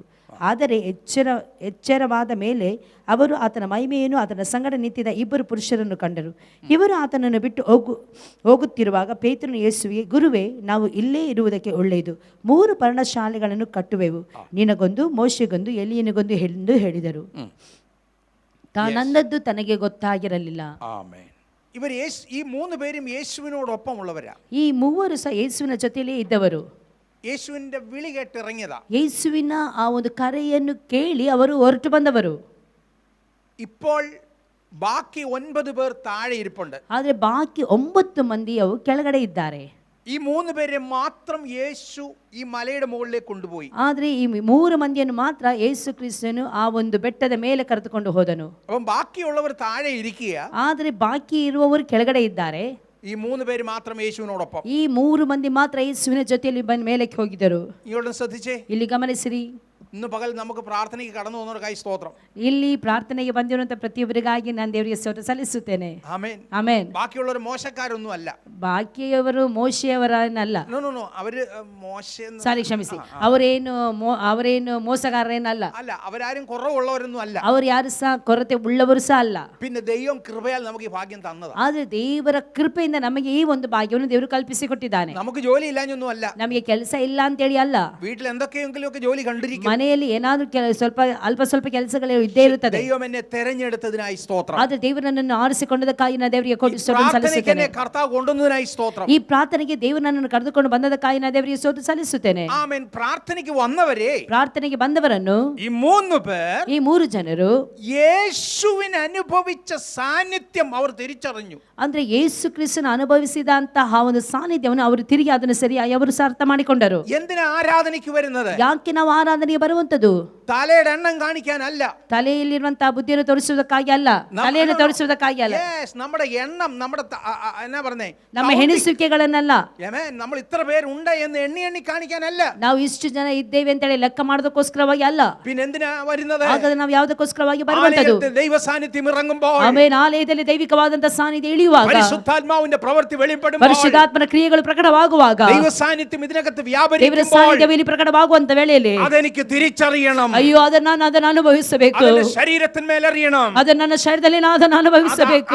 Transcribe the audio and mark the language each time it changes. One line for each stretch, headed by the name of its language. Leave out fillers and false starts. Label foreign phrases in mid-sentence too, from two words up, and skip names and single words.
Kannada: ಆದರೆ ಎಚ್ಚರವಾದ ಮೇಲೆ ಅವರು ಆತನ ಮಹಿಮೆಯನ್ನು ಆತನ ಸಂಗಡ ನಿಂತಿದ್ದ 2 ಪುರುಷರನ್ನು ಕಂಡರು. ಇವರು ಆತನನ್ನು ಬಿಟ್ಟು ಹೋಗುತ್ತಿರುವಾಗ ಪೇತ್ರನು ಯೇಸುವಿಗೆ, ಗುರುವೇ, ನಾವು ಇಲ್ಲೇ ಇರುವುದಕ್ಕೆ ಒಳ್ಳೆಯದು. 3 ಪರ್ಣಶಾಲೆಗಳನ್ನು ಕಟ್ಟುವೆವು, ನಿನಗೊಂದು, ಮೋಶೆಗೊಂದು, ಎಲಿಯನಿಗೊಂದು ಎಂದು ಹೇಳಿದರು. ತಾನಂದದ್ದು ತನಗೆ ಗೊತ್ತಾಗಿರಲಿಲ್ಲ.
Malayalam: ഇവർ ഈ 3 പേരും യേശുവിനോടൊപ്പമുള്ളവരാ.
Kannada: ಈ 3 ಸಹ ಯೇಸುವಿನ ಜೊತೆಯಲ್ಲೇ ಇದ್ದವರು.
Malayalam: യേശുവിന്റെ വിളി കേട്ട് ഇറങ്ങിയതാ.
Kannada: ಯೇಸುವಿನ ಆ ಒಂದು ಕರೆಯನ್ನು ಕೇಳಿ ಅವರು ಹೊರಟು ಬಂದವರು.
Malayalam: ഇപ്പോൾ ബാക്കി 9 പേർ താഴെ ഇരിപ്പുണ്ട്.
Kannada: ಆದರೆ ಬಾಕಿ 9 ಮಂದಿಯು ಕೆಳಗಡೆ ಇದ್ದಾರೆ.
Malayalam: ഈ 3 പേരെ മാത്രം യേശു ഈ മലയുടെ മുകളിലേക്ക് കൊണ്ടുപോയി.
Kannada: ಆದರೆ ಈ 3 ಮಂದಿಯನ್ನು ಮಾತ್ರ ಯೇಸು ಕ್ರಿಸ್ತನು ಆ ಒಂದು ಬೆಟ್ಟದ ಮೇಲೆ ಕರೆದುಕೊಂಡು ಹೋದನು.
Malayalam: അപ്പം ബാക്കിയുള്ളവർ താഴെ ഇരിക്കുക.
Kannada: ಆದರೆ ಬಾಕಿ ಇರುವವರು ಕೆಳಗಡೆ ಇದ್ದಾರೆ.
Malayalam: ഈ 3 പേര് മാത്രം യേശുവിനോടൊപ്പം.
Kannada: ಈ 3 ಮಂದಿ ಮಾತ್ರ ಯೇಸುವಿನ ಜೊತೆಯಲ್ಲಿ ಮೇಲಕ್ಕೆ ಹೋಗಿದ್ದರು.
Malayalam: ഇങ്ങോട്ട് ശ്രദ്ധിച്ചേ.
Kannada: ಇಲ್ಲಿ ಗಮನಿಸಿರಿ.
Malayalam: ഇന്ന് പകൽ നമുക്ക് പ്രാർത്ഥനയ്ക്ക് കടന്നു വന്നവർക്കായി സ്തോത്രം.
Kannada: ಇಲ್ಲಿ ಪ್ರಾರ್ಥನೆಗೆ ಬಂದಿರುವಂತ ಪ್ರತಿಯೊಬ್ಬರಿಗಾಗಿ ನಾನು ದೇವರಿಗೆ ಸ್ತೋತ್ರ ಸಲ್ಲಿಸುತ್ತೇನೆ. ಆಮೆನ್. ಆಮೆನ್.
Malayalam: ബാക്കിയുള്ളവർ മോശക്കാരൊന്നും അല്ല.
Kannada: ಬಾಕಿಯವರು ಮೋಶೆಯವರನ್ನಲ್ಲ.
Malayalam: ನೋ അവര് മോശ
Kannada: ಸಾರಿ, ಕ್ಷಮಿಸಿ. ಅವರೇನು ಮೋಸಗಾರರೇನಲ್ಲ.
Malayalam: അല്ല, അവരാരും കുറവുള്ളവരൊന്നും അല്ല.
Kannada: ಅವರು ಯಾರು ಸಹ ಕೊರತೆ ಉಳ್ಳವರು ಸಹ ಅಲ್ಲ.
Malayalam: പിന്നെ ദൈവം കൃപയാൽ നമുക്ക് ഈ ഭാഗ്യം തന്നതാണ്.
Kannada: ಆದ್ರೆ ದೇವರ ಕೃಪೆಯಿಂದ ನಮಗೆ ಈ ಒಂದು ಭಾಗ್ಯವನ್ನು ದೇವರು ಕಲ್ಪಿಸಿಕೊಟ್ಟಿದ್ದಾನೆ.
Malayalam: നമുക്ക് ജോലി ഇല്ലാഞ്ഞൊന്നും അല്ല.
Kannada: ನಮಗೆ ಕೆಲಸ ಇಲ್ಲ ಅಂತ ಹೇಳಿ ಅಲ್ಲ.
Malayalam: വീട്ടിൽ എന്തൊക്കെയെങ്കിലും ഒക്കെ ജോലി കണ്ടിരിക്കും.
Kannada: ಮನೆಯಲ್ಲಿ ಏನಾದ್ರೂ ಸ್ವಲ್ಪ ಸ್ವಲ್ಪ ಕೆಲಸಗಳು ಇದ್ದೇ ಇರುತ್ತದೆ.
Malayalam: ദൈവം എന്നെ തെരഞ്ഞെടുത്തതിനായി സ്തോത്രം.
Kannada: ಆದ್ರೆ ದೇವರು ನನ್ನನ್ನು ಆರಿಸಿಕೊಂಡದಕ್ಕಾಗಿ ನಾನು ದೇವರಿಗೆ ಸ್ತೋತ್ರ
Malayalam: പ്രാർത്ഥനയ്ക്ക്
Kannada: ಸಲ್ಲಿಸುತ್ತೇನೆ.
Malayalam: എന്നെ കർത്താവ് കൊണ്ടുവന്നതിനായി സ്തോത്രം.
Kannada: ಈ ಪ್ರಾರ್ಥನೆಗೆ ದೇವರು ನನ್ನನ್ನು ಕರೆದುಕೊಂಡು ಬಂದದಕ್ಕಾಗಿ ನಾನು ದೇವರಿಗೆ ಸ್ತೋತ್ರ ಸಲ್ಲಿಸುತ್ತೇನೆ.
Malayalam: ആമേൻ. പ്രാർത്ഥനയ്ക്ക് വന്നവരെ,
Kannada: ಪ್ರಾರ್ಥನೆಗೆ ಬಂದವರನ್ನು
Malayalam: ഈ 3 പേർ
Kannada: ಈ 3 ಜನರು
Malayalam: യേശുവിന് അനുഭവിച്ച സാന്നിധ്യം അവർ തിരിച്ചറിഞ്ഞു.
Kannada: ಅಂದ್ರೆ ಯೇಸು ಕ್ರಿಸ್ತನ ಅನುಭವಿಸಿದಂತಹ ಒಂದು ಸಾನ್ನಿಧ್ಯವನ್ನು ಅವರು ತಿರುಗಿ ಅದನ್ನು ಸರಿಯಾಗಿ ಅವರು ಅರ್ಥ ಮಾಡಿಕೊಂಡರು.
Malayalam: എന്തിനാ ആരാധനയ്ക്ക് വരുന്നത്?
Kannada: ಯಾಕೆ ನಾವು ಆರಾಧನೆಗೆ ಬರುವಂತದ್ದು?
Malayalam: തലയുടെ എണ്ണം കാണിക്കാനല്ല,
Kannada: ತಲೆಯಲ್ಲಿರುವಂತಹ ಬುದ್ಧಿಯನ್ನು ತೋರಿಸುವುದಕ್ಕಾಗಿ ಅಲ್ಲ, ತಲೆಯನ್ನು ತೋರಿಸುವುದಕ್ಕಾಗಿ ಅಲ್ಲ,
Malayalam: നമ്മുടെ എണ്ണം, നമ്മുടെ എന്നാ പറഞ്ഞേ,
Kannada: ನಮ್ಮ ಹೆಣಿಸುವಿಕೆಗಳನ್ನಲ್ಲ,
Malayalam: നമ്മൾ ഇത്ര പേരുണ്ട് എന്ന് എണ്ണി എണ്ണി കാണിക്കാനല്ല,
Kannada: ನಾವು ಇಷ್ಟು ಜನ ಇದ್ದೇವೆ ಅಂತೇಳಿ ಲೆಕ್ಕ ಮಾಡೋದಕ್ಕೋಸ್ಕರವಾಗಿ ಅಲ್ಲ.
Malayalam: പിന്നെ എന്തിനാ വരുന്നത്?
Kannada: ಹಾಗಾದ್ರೆ ನಾವು ಯಾವುದಕ್ಕೋಸ್ಕರವಾಗಿ ಬರುವಂತದ್ದು?
Malayalam: ദൈവ സാന്നിധ്യം ഇറങ്ങുമ്പോൾ,
Kannada: ಆಮೇಲೆ ಆಲಯದಲ್ಲಿ ದೈವಿಕವಾದಂತಹ ಸಾನ್ನಿಧ್ಯ ಇಳಿಯುವಾಗ,
Malayalam: പരിശുദ്ധാത്മാവിന്റെ ಪ್ರವೃತ್ತಿ വെളിപ്പെടുമ്പോൾ,
Kannada: ಪರಿಶುದ್ಧಾತ್ಮನ ಕ್ರಿಯೆಗಳು ಪ್ರಕಟವಾಗುವಾಗ,
Malayalam: ദൈവ ಸಾನ್ನಿಧ್യം ഇതിനകത്ത്
Kannada: ದೇವರ
Malayalam: വ്യാപരിക്കുമ്പോൾ,
Kannada: ಸಾನ್ನಿಧ್ಯದಲ್ಲಿ ಪ್ರಕಟವಾಗುವಂತ ವೇಳೆಯಲ್ಲಿ
Malayalam: അതെനിക്ക് തിരിച്ചറിയണം,
Kannada: ಅಯ್ಯೋ ಅದನ್ನ ಅನುಭವಿಸಬೇಕು,
Malayalam: അതിന്റെ ശരീരത്തിന്മേലറിയണം,
Kannada: ಅದನ್ನ ನನ್ನ ಶರೀರದಲ್ಲಿ ನಾನು ಅದನ್ನು ಅನುಭವಿಸಬೇಕು.